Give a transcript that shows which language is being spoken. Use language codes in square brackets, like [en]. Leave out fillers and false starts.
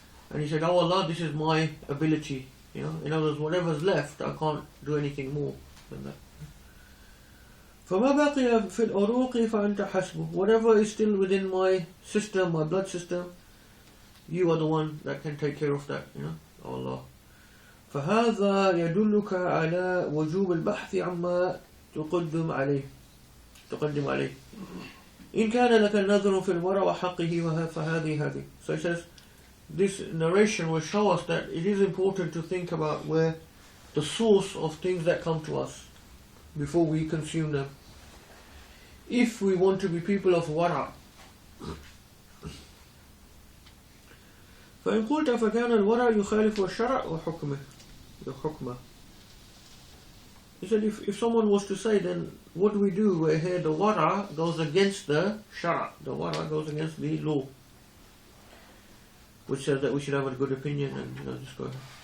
[en] And he said, oh Allah, this is my ability. In other words, whatever's left, I can't do anything more than that. [ar] فَمَا بَقِيَ فِي الْأُرُوقِ فَأَنْتَ حَسْبُهُ. [en] Whatever is still within my system, my blood system, you are the one that can take care of that, Allah. [ar] فهذا يدلك على وجوب البحث عما تقدم عليه إن كان لك النظر في الورع وحقه فهذه. [en] So he says, this narration will show us that it is important to think about where the source of things that come to us. before we consume them. If we want to be people of wara. [ar] فإن قلت فكان الورع يخالف الشرع وحكمه. [en] He said if someone was to say, then what do we do where here the wara goes against the shara, the wara goes against the law, which says that we should have a good opinion and just go ahead.